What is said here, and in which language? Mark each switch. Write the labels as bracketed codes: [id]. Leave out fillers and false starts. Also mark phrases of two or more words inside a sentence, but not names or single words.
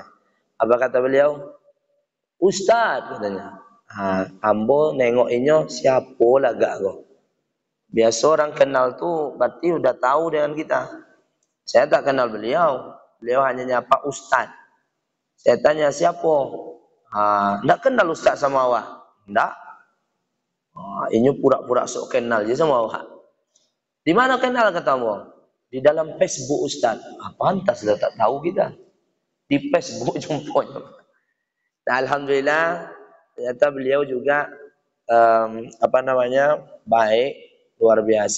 [id] Apa kata beliau? Ustaz, katanya. [min] Ambo nengok inyo siapa lagak kau. [id] Biasa orang kenal tu berarti udah tahu dengan kita. Saya tak kenal beliau. Beliau hanya nyapa Ustaz. Saya tanya siapa? [min] Ndak kenal Ustaz sama awak. Ndak. Inyo [id] pura-pura sok kenal [min] je sama awak. [id] Di mana kenal katamu? Di dalam Facebook Ustaz. Pantas dah tak tahu kita. Di Facebook jumpanya. Alhamdulillah, ternyata beliau juga baik, luar biasa.